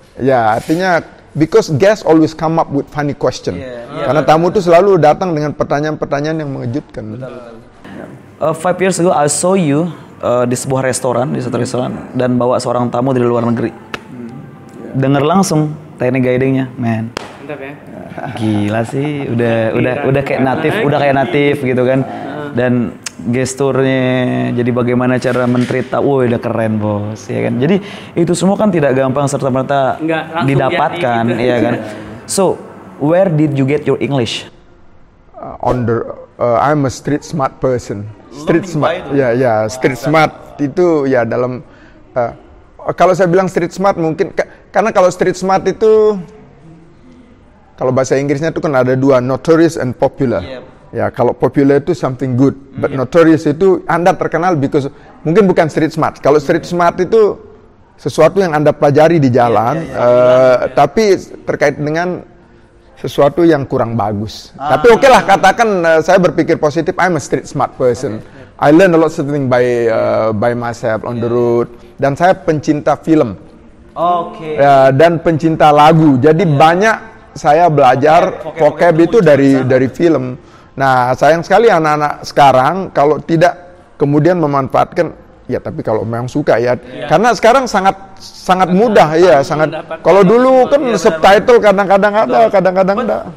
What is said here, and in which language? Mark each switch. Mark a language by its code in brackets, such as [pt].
[id] Ya, artinya [en] because guests always come up with funny question. [id] Karena tamu itu selalu datang dengan pertanyaan-pertanyaan yang mengejutkan. [en] 5 years ago I saw you [id] di sebuah restoran, di satu restoran, dan bawa seorang tamu dari luar negeri. Dengar langsung teknik guidingnya, man. Mantap ya. Gila sih, udah kayak natif gitu kan. Dan gesturnya, jadi bagaimana cara men-treat tamu, udah keren bos, ya kan. Jadi itu semua kan tidak gampang serta-merta didapatkan, ya kan. [en] So, where did you get your English? I'm a street smart person. [id] Street smart, street smart itu ya dalam. Kalau saya bilang street smart mungkin karena kalau street smart itu kalau bahasa Inggrisnya itu kan ada dua, [en] notorious and popular. [id] Ya, kalau popular itu [en] something good, [id] but notorious itu Anda terkenal because mungkin bukan street smart. Kalau street smart itu sesuatu yang Anda pelajari di jalan, tapi terkait dengan sesuatu yang kurang bagus. Tapi oke lah, katakan saya berpikir positif, [en] I'm a street smart person. I learn a lot something by myself on the road. [id] Dan saya pencinta film. Dan pencinta lagu. Jadi banyak saya belajar vocab itu dari film. Nah, sayang sekali anak-anak sekarang kalau tidak kemudian memanfaatkan, ya tapi kalau memang suka ya. Karena sekarang sangat mudah ya, sangat. Kalau dulu kan subtitle kadang-kadang ada, kadang-kadang enggak.